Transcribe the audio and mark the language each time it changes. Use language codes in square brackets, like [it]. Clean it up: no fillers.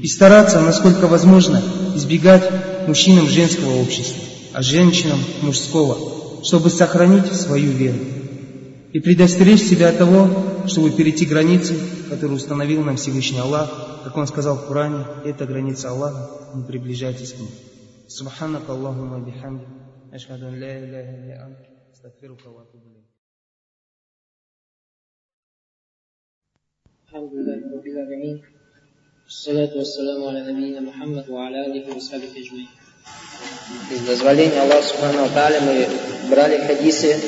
[ru] И стараться, насколько возможно, избегать мужчинам женского общества, а женщинам мужского, чтобы сохранить свою веру. И предостеречь себя от того, чтобы перейти границы, которые установил нам Всевышний Аллах, как Он сказал в Коране, это граница Аллаха, не приближайтесь к ним. [ar] سبحانك اللهم وبحمدك أشهد أن لا إله إلا أنت أستغفرك وأتوب إليك. الحمد لله رب العالمين والصلاة والسلام على نبينا محمد وعلى آله وصحبه أجمعين. [ru] Из дозволения Аллаха Субхана ва Тааля мы брали хадисы.